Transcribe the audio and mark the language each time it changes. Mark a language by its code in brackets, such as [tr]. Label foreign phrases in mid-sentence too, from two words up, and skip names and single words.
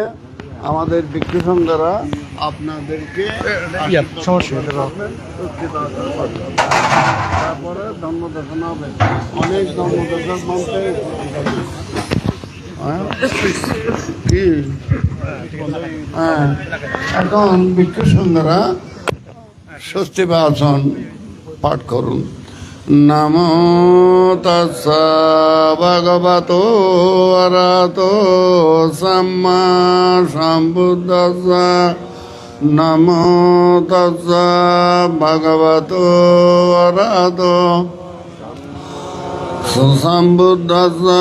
[bn] আমাদের ভিক্ষু সংঘরা আপনাদেরকে তারপরে ধর্মদর্শন হবে। অনেক ধর্মদর্শক বলতে কি এখন ভিক্ষু সংঘরা ষষ্ঠী বাচন পাঠ করুন। [pi] নমো তাস্সা ভগবতো অরহতো সাম্মা সম্বুদ্ধাস্সা। নমো তাস্সা ভগবতো অরহতো সম্বুদ্ধাস্সা।